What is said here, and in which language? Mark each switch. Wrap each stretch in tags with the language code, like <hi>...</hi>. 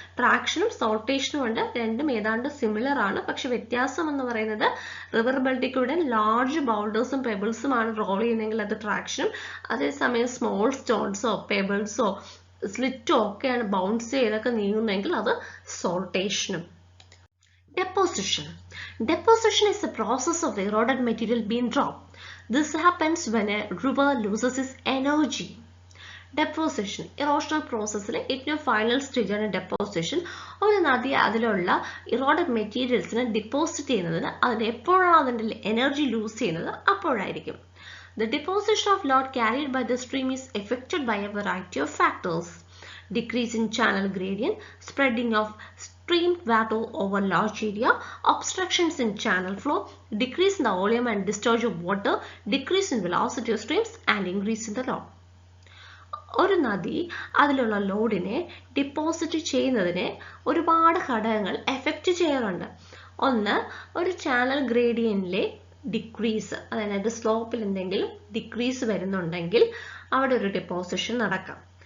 <ml>ട്രാക്ഷനും സോർട്ടേഷനും ഉണ്ട്. രണ്ടും ഏതാണ്ട് സിമിലർ ആണ്. പക്ഷെ വ്യത്യാസം എന്ന് പറയുന്നത് റിവർ ബെൽറ്റിലൂടെ ലാർജ് ബൗൾഡേഴ്സും പെബിൾസും ആണ് റോൾ ചെയ്യുന്നതെങ്കിൽ അത് ട്രാക്ഷനും, അതേസമയം സ്മോൾ സ്റ്റോൺസോ പെബിൾസോ സ്ലിറ്റോ ഒക്കെയാണ് ബൗൺസ് ചെയ്തൊക്കെ നീങ്ങുന്നതെങ്കിൽ അത് സോർട്ടേഷനും.</ml> <en>Deposition. Deposition is the process of the eroded material being dropped. This happens when a river loses its energy.</en> <ml>Deposition erosional പ്രോസസ്സിലെ ഏറ്റവും ഫൈനൽ സ്റ്റേജാണ് ഡെപ്പോസിഷൻ. ഒരു നദി അതിലുള്ള ഇറോഡഡ് മെറ്റീരിയൽസിനെ ഡിപ്പോസിറ്റ് ചെയ്യുന്നതിന് അതിന് എപ്പോഴാണ് അതിൻ്റെ എനർജി ലൂസ് ചെയ്യുന്നത് അപ്പോഴായിരിക്കും.</ml> <en>The deposition of load carried by the stream is affected by a variety of factors. Decrease in channel gradient, spreading of stream water over large area, obstructions in channel flow, decrease in the volume and discharge of water, decrease in velocity of streams and increase in the load.</en> <ml>ഒരു നദി അതിലുള്ള ലോഡിനെ deposit ചെയ്യുന്നതിനെ ഒരുപാട് ഘടകങ്ങൾ effect ചെയ്യാറുണ്ട്. ഒന്ന്, ഒരു ചാനൽ ഗ്രേഡിയന്റിലെ ഡിക്രീസ്, അതായത് സ്ലോപ്പിൽ എന്തെങ്കിലും ഡിക്രീസ് വരുന്നുണ്ടെങ്കിൽ അവിടെ ഒരു ഡിപ്പോസിഷൻ നടക്കാം.</ml>